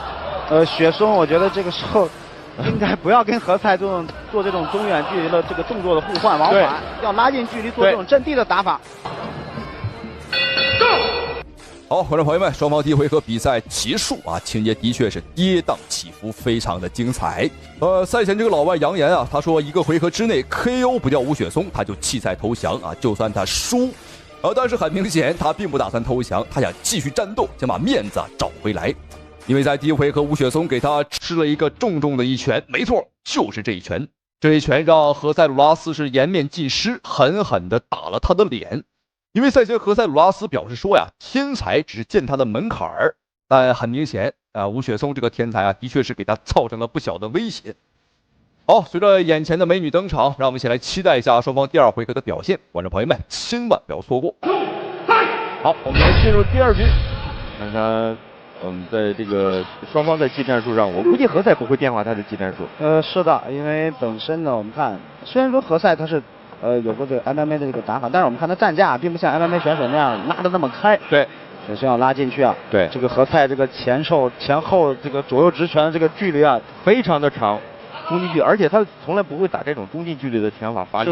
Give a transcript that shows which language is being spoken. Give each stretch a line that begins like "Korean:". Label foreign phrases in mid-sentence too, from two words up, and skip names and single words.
Chinese: 雪松我覺得這個時候應該不要跟何塞做這種中遠距離的這個動作的互換往返，要拉近距離做這種陣地的打法。好，觀眾朋友們，雙方第一回合比賽結束啊，情節的確是跌宕起伏，非常的精彩。賽前這個老外揚言啊，他說一個回合之內 KO 不掉吳雪松，他就棄賽投降啊，就算他輸。但是很明顯，他並不打算投降，他想繼續戰鬥，想把面子找回來。因為在第一回合，吳雪松給他吃了一個重重的一拳，沒錯，就是這一拳。這一拳讓何塞·魯拉斯是顏面盡失，狠狠地打了他的臉。因為賽前何塞·魯拉斯表示說呀，天才只是踐踏的門檻兒，但很明顯吳雪松這個天才的確是給他造成了不小的威脅。好，隨着眼前的美女登場，讓我們一起來期待一下雙方第二回合的表現，觀眾朋友們千萬不要錯過。好，我們來進入第二局，看看在這個雙方在技戰術上，我估計何塞不會變化他的技戰術。是的，因為本身呢，我們看雖然說何塞他是有过这个 MMA 的这个打法，但是我们看他站架并不像 MMA 选手那样拉得那么开。对，首先要拉进去啊。对，这个何塞这个前后这个左右直拳的这个距离啊，非常的长，中近距，而且他从来不会打这种中近距离的拳法发力，